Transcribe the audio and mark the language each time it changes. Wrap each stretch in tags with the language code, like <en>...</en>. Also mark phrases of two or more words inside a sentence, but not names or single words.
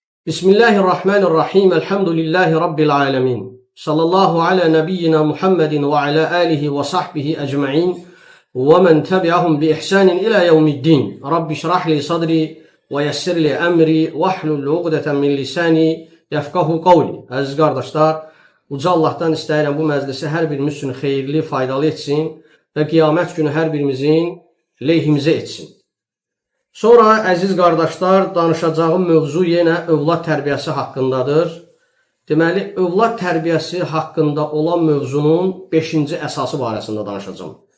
<ar>بسم الله الرحمن الرحيم. الحمد لله رب العالمين. صلى الله على نبينا محمد وعلى آله وصحبه أجمعين ومن تبعهم بإحسان إلى يوم الدين. رب اشرح لي صدري ويسر لي أمري واحلل عقدة من لساني يفقهوا قولي.</ar> <tr>Aziz kardeşler,</tr> <az>uca Allah'tan istəyirəm bu məclisi hər birimiz üçün xeyirli, faydalı etsin və qiyamət günü hər birimizin lehimizə etsin. Sonra əziz qardaşlar, danışacağım mövzu yenə övlad tərbiyəsi haqqındadır. Deməli, övlad tərbiyəsi haqqında olan mövzunun 5-ci əsası barəsində danışacağım.</az>